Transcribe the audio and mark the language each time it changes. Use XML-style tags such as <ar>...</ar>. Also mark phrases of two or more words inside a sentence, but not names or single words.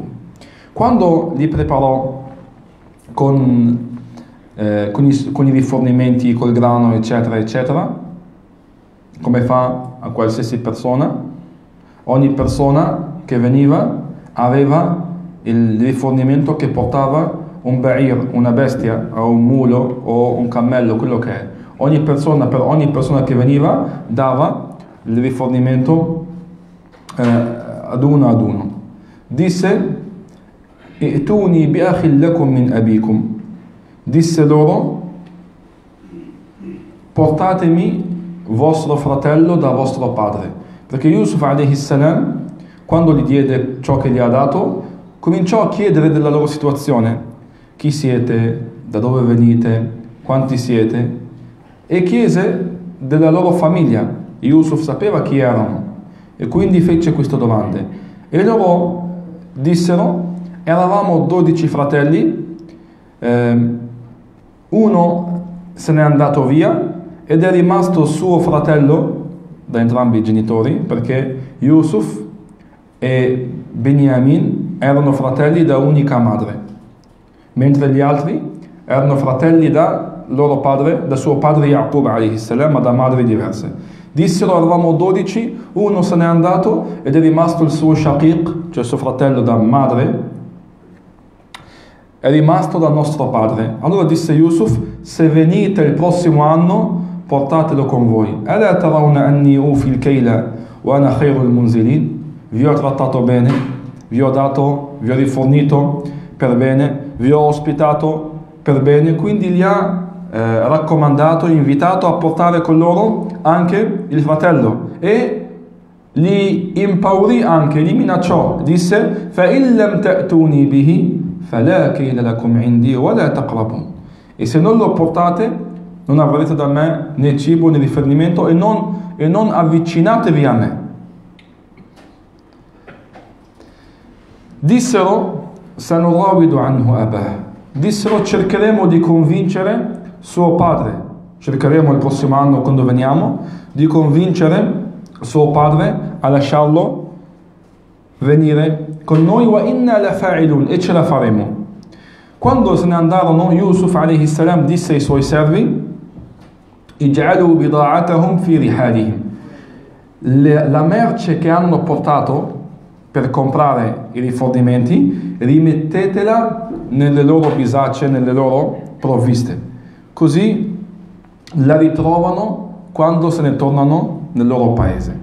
<it>Quando li preparò con i rifornimenti, col grano, eccetera, eccetera, come fa a qualsiasi persona, ogni persona che veniva aveva il rifornimento che portava un ba'ir, una bestia, o un mulo o un cammello, quello che è. Per ogni persona che veniva dava il rifornimento ad uno. Disse:</it> <ar>"ائتوني بأخ لكم من أبيكم",</ar> <it>disse loro: portatemi vostro fratello da vostro padre, perché Yusuf</it> <ar>عليه السلام,</ar> <it>quando gli diede ciò che gli ha dato, cominciò a chiedere della loro situazione: chi siete, da dove venite, quanti siete, e chiese della loro famiglia. Yusuf sapeva chi erano e quindi fece queste domande, e loro dissero: eravamo 12 fratelli, uno se n'è andato via ed è rimasto suo fratello da entrambi i genitori, perché Yusuf e Benjamin erano fratelli da unica madre, mentre gli altri erano fratelli da loro padre, da suo padre Yaqub</it> <ar>عليه السلام,</ar> <it>ma da madri diverse. Dissero: eravamo 12, uno se n'è andato ed è rimasto il suo shaqiq, cioè il suo fratello da madre, è rimasto dal nostro padre. Allora disse Yusuf: se venite il prossimo anno, portatelo con voi.</it> <ar>ألا ترون أني أوفي الكيل وأنا خير المنزلين.</ar> <it>Vi ho trattato bene, vi ho rifornito per bene, vi ho ospitato per bene. Quindi li ha raccomandato, invitato a portare con loro anche il fratello e li impaurì anche, li minacciò.</it> <ar>Disse: فإن لم تأتوني به فلا كيل لكم عندي ولا تقربون.</ar> <it>E se non lo portate, non avrete da me né cibo né rifornimento, e non avvicinatevi a me.</it> <ar>Dissero: سنراود عنه أباه.</ar> <it>Dissero: cercheremo di convincere suo padre, cercheremo il prossimo anno, quando veniamo, di convincere suo padre a lasciarlo venire con noi.</it> <ar>وإنا لفاعلون,</ar> <it>e ce la faremo. Quando se ne andarono, Yusuf</it> <ar>عليه السلام</ar> <it>disse ai suoi servi:</it> <ar>اجعلوا بضاعتهم في رحالهم.</ar> <it>La merce che hanno portato per comprare i rifornimenti, rimettetela nelle loro bisacce, nelle loro provviste, così la ritrovano quando se ne tornano nel loro paese.</it>